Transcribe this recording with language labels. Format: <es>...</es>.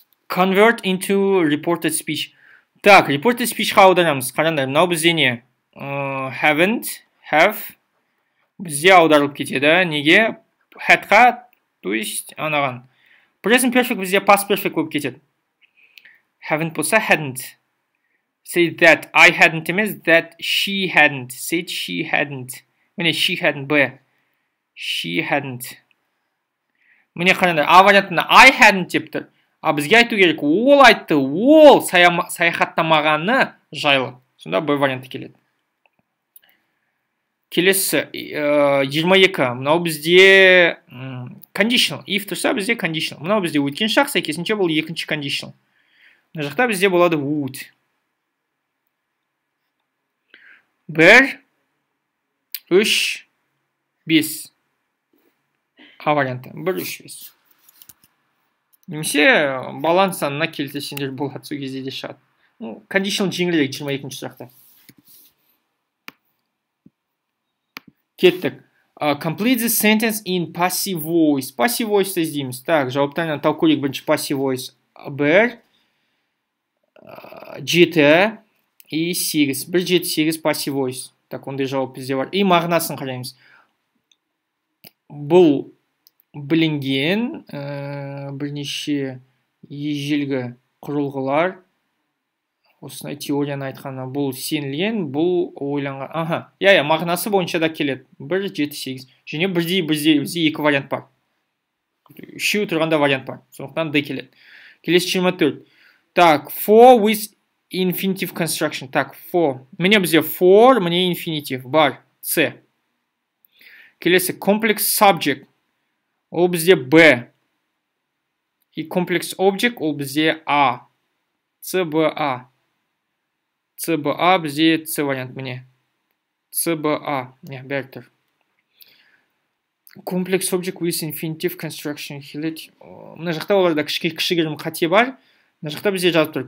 <en>Convert into reported speech.</en> <kk>Так, reported speech-қа аударамыз. Қараңдар, мынау бізде не?</kk> <en>Haven't, have.</en> <kk>Бізде аударылып кетеді. Неге? Had-қа, то есть, анаған. Present perfect бізде past perfect болып кетеді. Haven't болса, hadn't.</kk> <en>Say that I hadn't</en> <kk>емес,</kk> <en>that she hadn't. Said she hadn't. Міне, she hadn't, B. She hadn't.</en> <kk>Міне қараңдар, А вариантында</kk> <en>I hadn't</en> <kk>деп тұр. А бізге айту керек, ол айтты, ол саяхаттамағаны жайлы. Сонда Б варианты келеді. Келесі 22. Мынау бізде conditional. If тұрса бізде conditional. Мынау бізде өткен шақ, сәйкесінше бұл екінші conditional. Мына жақта бізде болады would. 1, 3, 5. А варианты. 1, 3, 5. Немесе баланс санына келтірсеңдер болады, сол кезде де шығады. Conditional жеңілірек 22-ші сұрақта. Кеттік.</kk> <en>Complete the sentence in passive voice. Passive voice</en> <kk>іздейміз. Так, жауаптарынан талқылайық бірінші passive voice. 1, 7 и 8.</kk> <en>1, 7, 8 passive voice.</en> <kk>Так, ондай жауап бізде бар. И мағынасын қараймыз. Бұл білінген бірнеше ежелгі құрылғылар, осындай теорияны айтқаны, бұл сенілген, бұл ойланған. Мағынасы бойынша да келеді. 1, 7, 8. Және бізде екі вариант бар. Үшеу тұрғанда вариант бар. Сондықтан D келеді. Келесі 24. Так,</kk> <en>for with infinitive construction.</en> <kk>Так, for. Міне бізде for, міне infinitive бар. C. Келесі complex subject. Ол бізде Б. И complex object ол бізде А. CBA. CBA бізде С вариант міне. CBA. Не, бәрі тұр.</kk> <en>Complex object with infinitive construction.</en> <kk>Мына жақта оларда кішігірім қате бар. Мына жақта бізде жазып тұр.</kk>